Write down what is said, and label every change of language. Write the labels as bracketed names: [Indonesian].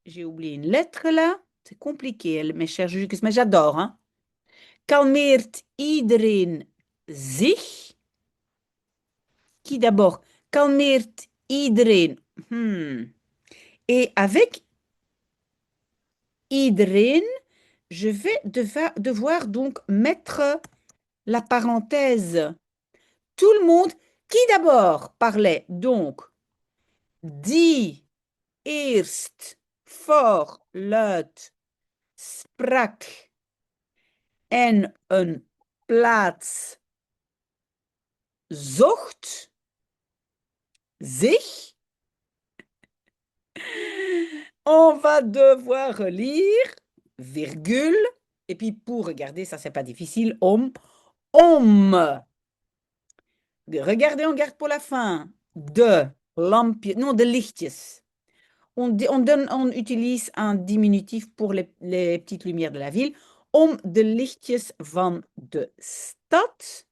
[French] J'ai oublié une lettre là. C'est compliqué, mes chers juges, mais j'adore. Hein? [Dutch] Kalmeert iedereen zich? [French] Qui d'abord? [Dutch] Kalmeert iedereen. [French] Et avec iedereen, je vais devoir donc mettre la parenthèse. Tout le monde, qui d'abord parlait donc [Dutch] die eerst voorluid sprak en een plaats zocht zich. [French] On va devoir relire, virgule, et puis pour regarder, ça c'est pas difficile, om. Regardez, on garde pour la fin. De lampjes, non, de lichtjes. On utilise un diminutif pour les petites lumières de la ville. [Dutch] Om de lichtjes van de stad.